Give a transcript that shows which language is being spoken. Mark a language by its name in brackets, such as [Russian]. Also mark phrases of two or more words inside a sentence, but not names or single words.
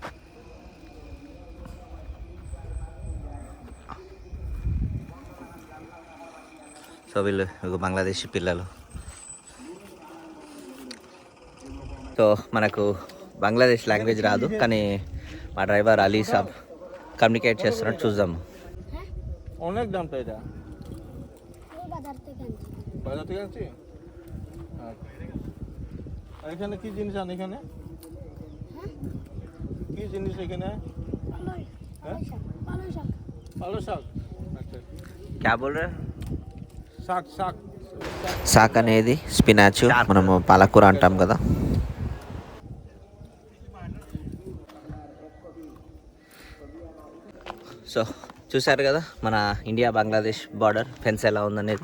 [Telugu] సో వీళ్ళు బంగ్లాదేశీ పిల్లలు. సో మనకు బంగ్లాదేశ్ లాంగ్వేజ్ రాదు, కానీ మా డ్రైవర్ అలీ సాబ్ కమ్యూనికేట్ చేస్తున్నట్టు చూద్దాము. [Bangla] অনেক দামটা এটা বাজার থেকে আনছি। এখানে কি জিনিস আন? এখানে কি জিনিস এখানে? পালং শাক। আচ্ছা [Hindi] क्या बोल रहे? [Bangla] শাক [Telugu] సాక్ అనేది స్పినాచ్, మనము పాలకూర అంటాం కదా. సో చూశారు కదా మన ఇండియా బంగ్లాదేశ్ [English] border fence [Telugu] ఎలా ఉందనేది.